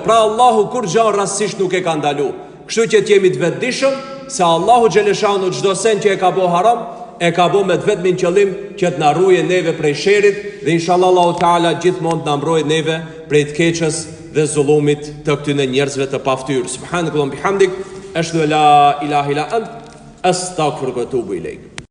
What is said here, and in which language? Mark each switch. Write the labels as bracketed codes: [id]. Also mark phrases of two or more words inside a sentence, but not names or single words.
[sq] Pra Allahu kur gjë rastësisht nuk e ka ndaluar. Kështu që t'jemi të vetëdijshëm se Allahu xhaleshanu çdo sen që e ka bë haram, e ka bë me të vetmin qëllim që të na ruajë neve prej sherrit, dhe inshallah Allahu Teala gjithmonë të na mbrojë neve prej të keqës dhe zullumit të këtyre njerëzve të paftyrë. [ar] سبحانك اللهم بحمدك أشهد أن لا إله إلا أنت أستغفرك وأتوب إليك.